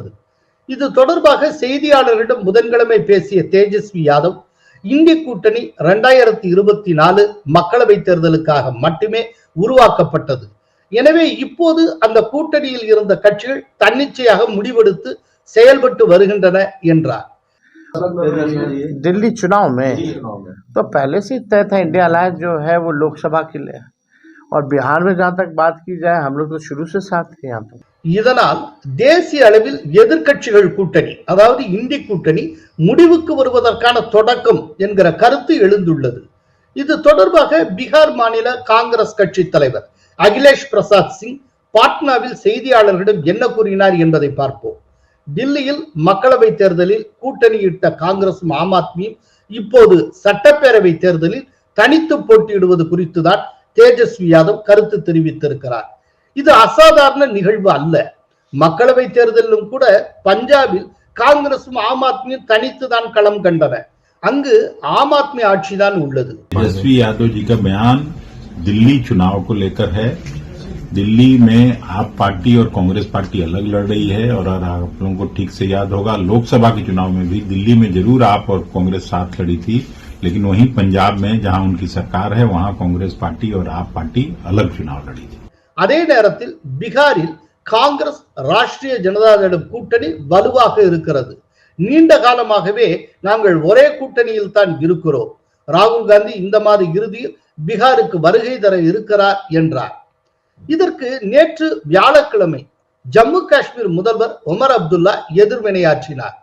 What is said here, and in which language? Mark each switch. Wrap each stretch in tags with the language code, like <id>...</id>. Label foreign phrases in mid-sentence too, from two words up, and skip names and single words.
<ta>இது தொடர்பாக செய்தியாளர்களிடம் புதன்கிழமை பேசிய தேஜஸ்வி யாதவ், இந்தி கூட்டணி 2024 மக்களவை தேர்தலுக்காக மட்டுமே உருவாக்கப்பட்டது. எனவே இப்போது அந்த கூட்டணியில் இருந்த கட்சிகள் தன்னிச்சையாக முடிவெடுத்து செயல்பட்டு வருகின்றன என்றார்.</ta> <hi>दिल्ली चुनाव में तो पहले से तय था इंडिया अलायंस जो है वो लोकसभा के लिए, और बिहार में जहां तक बात की जाए हम लोग तो शुरू से साथ थे यहाँ पर.</hi> <ta>இதனால் தேசிய அளவில் எதிர்க்கட்சிகள் கூட்டணி, அதாவது இந்தி கூட்டணி முடிவுக்கு வருவதற்கான தொடக்கம் என்கிற கருத்து எழுந்துள்ளது. இது தொடர்பாக பீகார் மாநில காங்கிரஸ் கட்சி தலைவர் அகிலேஷ் பிரசாத் சிங் பாட்னாவில் செய்தியாளர்களிடம் என்ன கூறினார் என்பதை பார்ப்போம். டில்லியில் மக்களவை தேர்தலில் கூட்டணியிட்ட காங்கிரசும் ஆம் ஆத்மியும் இப்போது சட்டப்பேரவை தேர்தலில் தனித்து போட்டியிடுவது குறித்துதான் தேஜஸ்வி யாதவ் கருத்து தெரிவித்திருக்கிறார். இது அசாதாரண நிகழ்வு அல்ல. மக்களவை தேர்தலிலும் கூட பஞ்சாபில் காங்கிரசும் ஆம் ஆத்மியும் தனித்துதான் களம் கண்டன. அங்கு ஆம் ஆத்மி ஆட்சிதான் உள்ளது.</ta> <hi>तेजस्वी यादव जी का बयान दिल्ली चुनाव को लेकर है. दिल्ली में आप पार्टी और कांग्रेस पार्टी अलग लड़ रही है, और आप लोगों को ठीक से याद होगा लोकसभा के चुनाव में भी दिल्ली में जरूर आप और कांग्रेस साथ लड़ी थी, लेकिन वहीं पंजाब में जहां उनकी सरकार है वहां कांग्रेस पार्टी और आप पार्टी अलग चुनाव लड़ी थी.</hi> <ta>அதே நேரத்தில் பீகாரில் காங்கிரஸ் ராஷ்டிரிய ஜனதாதளம் கூட்டணி வலுவாக இருக்கிறது. நீண்ட காலமாகவே நாங்கள் ஒரே கூட்டணியில் தான் இருக்கிறோம். ராகுல் காந்தி இந்த மாத இறுதியில் பீகாருக்கு வருகை தர இருக்கிறார் என்றார். இதற்கு நேற்று வியாழக்கிழமை ஜம்மு காஷ்மீர் முதல்வர் உமர் அப்துல்லா எதிர்வினையாற்றினார்.</ta>